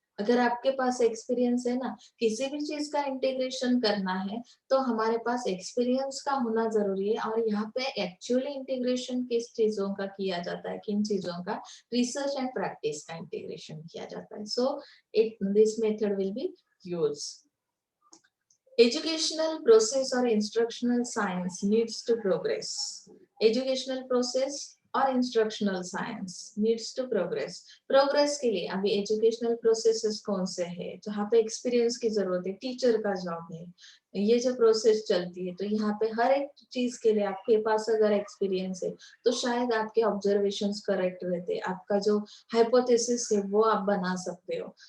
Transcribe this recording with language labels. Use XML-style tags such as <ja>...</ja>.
<hi>अगर आपके पास एक्सपीरियंस है ना, किसी भी चीज का इंटीग्रेशन करना है, तो हमारे पास एक्सपीरियंस का होना जरूरी है. और यहाँ पे एक्चुअली इंटीग्रेशन किस चीजों का किया जाता है, किन चीजों का? रिसर्च एंड प्रैक्टिस का इंटीग्रेशन किया जाता है.</hi> <en>So it this method will be use. Educational process or instructional science needs to progress. Educational process और instructional science needs to progress.</en> <hi>Progress के लिए अभी एजुकेशनल प्रोसेसेस कौन से है जहाँ पे एक्सपीरियंस की जरूरत है, टीचर का जॉब है, ये जो प्रोसेस चलती है, तो यहाँ पे हर एक चीज के लिए आपके पास अगर एक्सपीरियंस है तो शायद आपके ऑब्जर्वेशंस करेक्ट रहते, आपका जो हाइपोथेसिस है वो आप बना सकते हो.</hi>